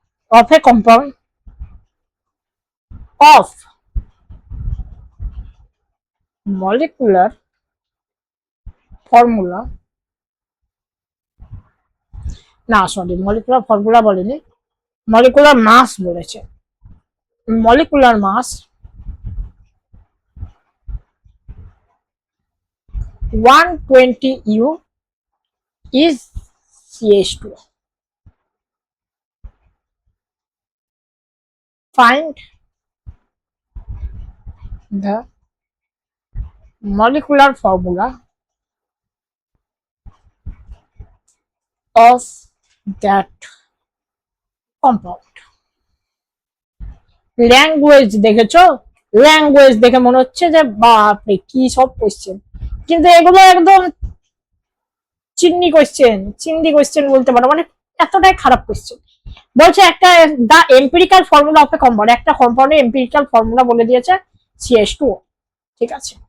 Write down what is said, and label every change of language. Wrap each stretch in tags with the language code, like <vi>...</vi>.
<en>of a compound of molecular formula</en> <bn>না sorry, molecular formula বলেনি, molecular মাস বলেছে। Molecular mass 120 U is CH2.</bn> <en>Find the molecular formula of that compound.</en> <bn>Language দেখেছো? Language দেখে মনে হচ্ছে যে বাপরে কি সব কোশ্চেন, কিন্তু এগুলো একদম চিন্নি কোশ্চেন বলতে পারো, মানে এতটাই খারাপ কোশ্চেন। বলছে একটা দা empirical formula of A compound, একটা কম্পাউন্ডের এম্পিরিক্যাল ফর্মুলা বলে দিয়েছে CH2, ঠিক আছে।</bn>